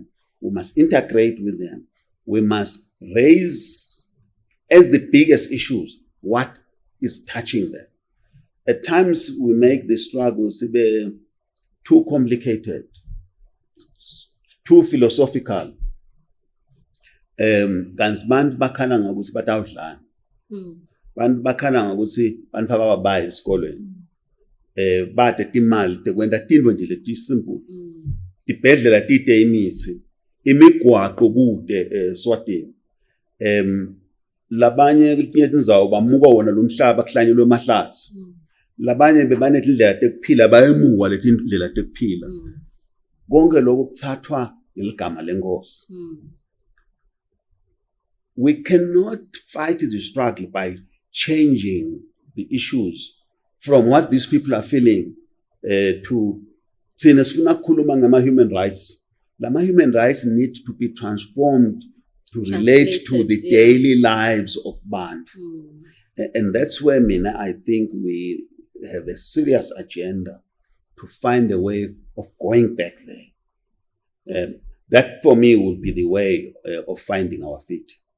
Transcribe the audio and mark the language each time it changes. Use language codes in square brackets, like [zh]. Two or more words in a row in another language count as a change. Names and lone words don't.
[en] We must integrate with them. We must raise as the biggest issues what is touching them. At times we make the struggles too complicated, too philosophical. [ss] Kanti bantu bakhala ngokuthi batawudlana. Bantu bakhala ngokuthi bantu abababayi esikolweni. Bade timali tekwenda tindvo nje leti simple. Tibhedlela tite imithi, imigwaqo kude Swatini. Labanye kulinye indzawo bamuka wona lo mhlaba kuhlanyelwe emahlathi. Labanye bebanethi indlela tekuphila bayemuka leti indlela tekuphila. Konke lokho kuthathwa iligama lenkosi. [en] We cannot fight the struggle by changing the issues from what these people are feeling to [ss] thina sifuna ukukhuluma ngama [en] human rights. Lama human rights need to be transformed to relate to the daily lives of Bantu. And that's where I think we have a serious agenda to find a way of going back there. That for me would be the way of finding our feet.